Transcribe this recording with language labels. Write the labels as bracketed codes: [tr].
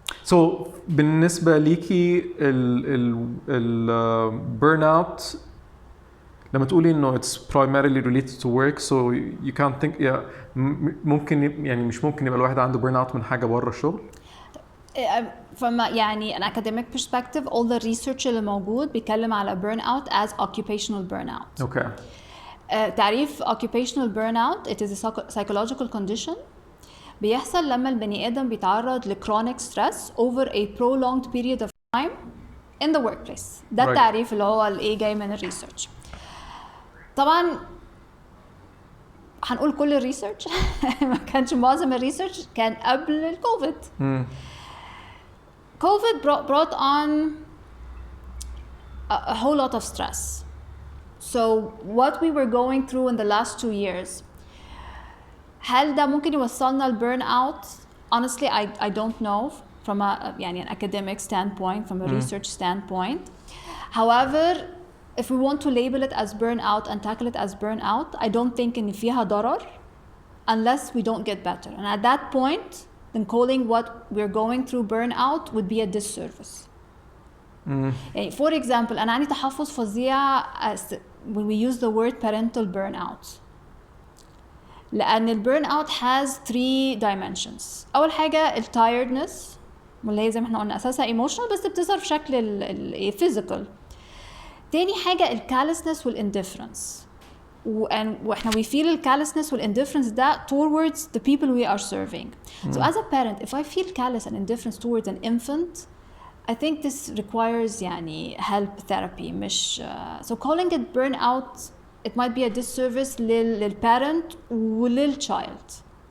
[ar] So بالنسبة ليكي ال burnout لما تقولي إنه [en] it's primarily related to work, so you can't think [ar] ممكن يعني مش ممكن يبقى الواحد عنده burnout من حاجة برا الشغل؟ [en] From يعني an academic perspective, all the research [ar] اللي موجود بيتكلم على [en] burnout as occupational burnout. Okay. تعريف occupational burnout, it is a psychological condition [ar] بيحصل لما البني آدم بيتعرض ل [en] chronic stress over a prolonged period of time in the workplace. [ar] ده التعريف اللي هو الايه جاي من الريسيرش. طبعا هنقول كل الريسيرش ما كانش معظم الريسيرش كان قبل الكوفيد. [en] COVID brought on a whole lot of stress. So what we were going through in the last 2 years, [ar] هل ده ممكن يوصلنا ل [en] burnout? Honestly, I don't know from a يعني an academic standpoint, from a research standpoint. However, if we want to label it as burnout and tackle it as burnout, I don't think [ar] إن فيها ضرر [en] unless we don't get better. And at that point, then calling what we're going through burnout would be a disservice. يعني for example, [ar] أنا عندي تحفظ فظيع [en] when we use the word parental burnout. [ar] لأن ال burnout has 3 dimensions. أول حاجة ال tiredness واللي هي زي ما احنا قلنا أساسها emotional بس بتظهر في شكل ال physical. تاني حاجة ال callousness وال indifference. [en] واحنا we feel ال callousness وال indifference ده towards the people we are serving. So as a parent, if I feel callous and indifference towards an infant, I think this requires يعني help therapy. مش so calling it burnout, it might be a disservice لل parent ولل child.